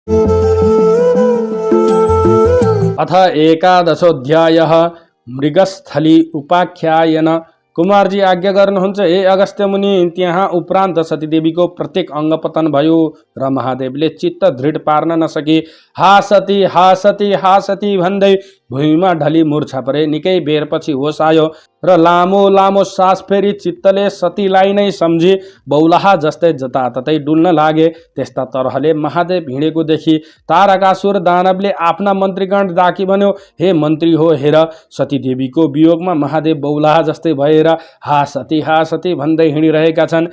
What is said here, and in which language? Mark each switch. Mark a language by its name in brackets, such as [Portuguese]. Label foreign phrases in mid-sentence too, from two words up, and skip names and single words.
[Sanskrit] अथ एकादशोऽध्यायः मृगस्थली उपाख्यायन। [Nepali] कुमारजी आज्ञा गर्नुहुन्छ हे अगस्त्य मुनि। त्यहाँ उपरान्त सतीदेवीको प्रत्येक अङ्ग पतन भयो र महादेवले चित्त दृढ पार्न नसकी हा सती हा सती हा सती भन्दै भुइँमा ढली मूर्छा परे। निकै बेरपछि होस आयो र लामो लामो सास फेरि चित्तले सतीलाई नै सम्झी बौलाहा जस्तै जताततै डुल्न लागे। त्यस्ता तरहले महादेव हिँडेको देखि तारकासुर दानवले आफ्ना मन्त्रीगण डाकी भन्यो, हे मन्त्री हो, हेर सतीदेवीको वियोगमा महादेव बौलाहा जस्तै भएर हा सती भन्दै हिँडिरहेका छन्।